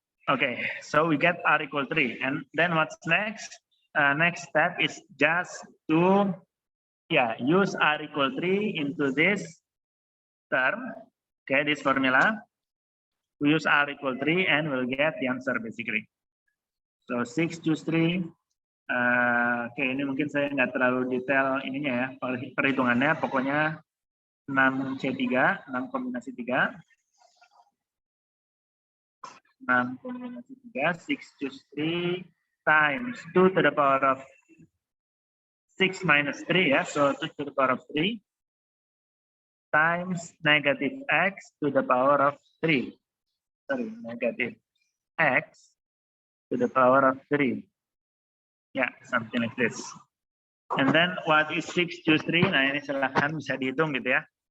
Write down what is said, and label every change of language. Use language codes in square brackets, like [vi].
[en] Okay, so we get r equal 3. And then what's next? Next step is just to use r equal 3 into this term. Okay, this formula. We use r equal 3 and we'll get the answer basically. So 6 choose 3. [id] Oke, ini mungkin saya nggak terlalu detail ininya ya, perhitungannya. Pokoknya 6C3, 6 kombinasi 3. [en] 6 kombinasi 3, 6 choose 3 times 2 to the power of 6 minus 3 ya, so 2 to the power of 3 times negative x to the power of 3. Sorry, negative x to the power of 3. Yeah, something like this. And then what is 6 choose 3? [id] Nah, ini silahkan bisa dihitung gitu ya.